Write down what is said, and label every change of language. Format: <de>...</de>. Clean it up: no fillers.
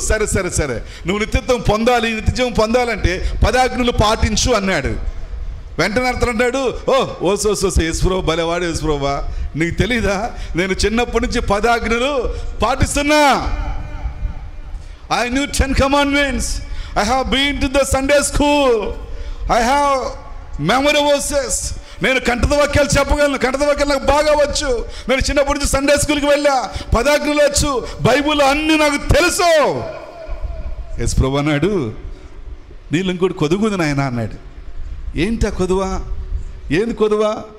<te>సరే నువ్వు నిత్యత్వం పొందాలి, నిత్యజీవం పొందాలంటే 10 ఆజ్ఞలు పాటించు అన్నాడు. వెంటనే అర్థం అంటాడు, ఓసో యేసుప్రభు భలేవాడు, యేసుప్రభా నీకు తెలీదా, నేను చిన్నప్పటి నుంచి 10 ఆజ్ఞలు పాటిస్తున్నా.</te> <en>I knew 10 commandments. I have been to the Sunday school. I have memory verses.</en> <te>నేను కంఠత వాక్యాలు చెప్పగలను, కంఠత వాక్యాలు నాకు బాగా వచ్చు. నేను చిన్నప్పటి నుంచి సండే స్కూల్కి వెళ్ళా, 10 ఆజ్ఞలు వచ్చు, బైబుల్ అన్నీ నాకు తెలుసు. యేసుప్రభు అన్నాడు, నీళ్ళు ఇంకోటి కొదుగుంది నాయన అన్నాడు. ఏంటి ఆ కొదువా? ఏంది కొదువా?</te>